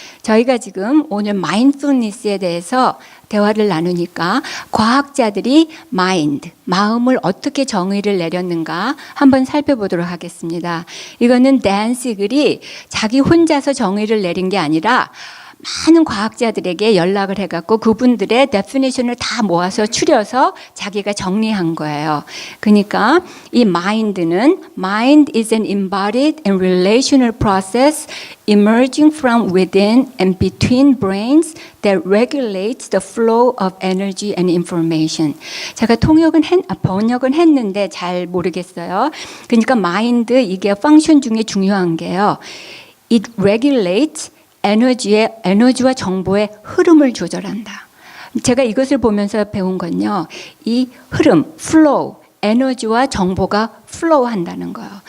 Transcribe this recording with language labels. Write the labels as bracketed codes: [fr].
[ko] 저희가 지금 오늘 마인드풀니스에 대해서 대화를 나누니까 과학자들이 마음을 어떻게 정의를 내렸는가 한번 살펴보도록 하겠습니다. 이거는 댄 시글이 자기 혼자서 정의를 내린 게 아니라 많은 과학자들에게 연락을 해갖고 그분들의 데피니션을 다 모아서 추려서 자기가 정리한 거예요. 그러니까 이 [en] mind is an embodied and relational process emerging from within and between brains that regulates the flow of energy and information. [ko] 제가 번역은 했는데 잘 모르겠어요. 그러니까 mind 이게 펑션 중에 중요한 게요. [en] It regulates [ko] 에너지와 정보의 흐름을 조절한다. 제가 이것을 보면서 배운 건요. 이 흐름, flow, 에너지와 정보가 flow 한다는 거예요.